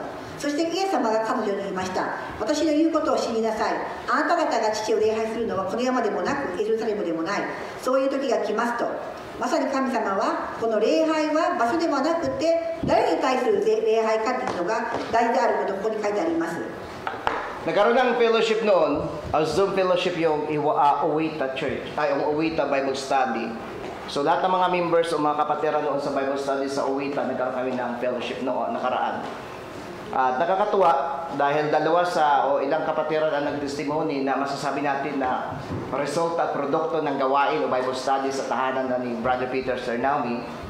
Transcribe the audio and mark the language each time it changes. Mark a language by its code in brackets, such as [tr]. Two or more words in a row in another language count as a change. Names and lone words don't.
[ja] そしてイエス様が彼女に言いました。私の言うことを知りなさい。あなた方が父を礼拝するのはこの山でもなくエルサレムでもない。そういう時が来ますと。まさに神様はこの礼拝は場所ではなくて誰に対する礼拝かというのが大事であることをここに書いてあります。 [tl] Nagkaroon ng fellowship noon, Zoom fellowship yung Uwita Church, Uwita Bible Study. So lahat ng mga members o mga kapatiran noon sa [en] Bible Study [tl] sa Uwita, nagkaroon kami ng fellowship noon, nakaraan. At nakakatuwa dahil ilang kapatiran ang nagtestimony na masasabi natin na result at produkto ng gawain o [en] Bible Study [tl] sa tahanan ni Brother Peter Sernaumi.